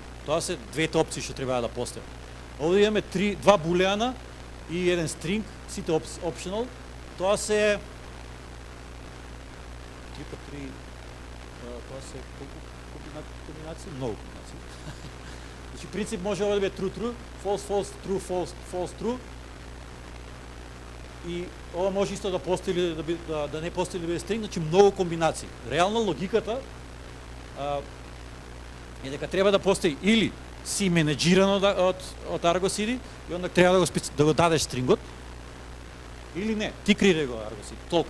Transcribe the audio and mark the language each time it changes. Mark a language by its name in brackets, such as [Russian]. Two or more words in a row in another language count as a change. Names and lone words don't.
[Macedonian] Тоа се двете опции што треба да постојат. Овде имаме два булеана и еден стринг, сите optional. Тоа се 3 по 3, тоа се комбинации, многу комбинации. Значи принцип може ова да биде [English] true true, false false, true false, false true. [Macedonian] И ова може исто да постои да не постои да биде стринг, значи многу комбинации. Реално логиката е дека треба да постои или си менеджирано од Argo CD и онда треба да го дадеш стрингот, или не, ти креирај го Argo CD. Толку.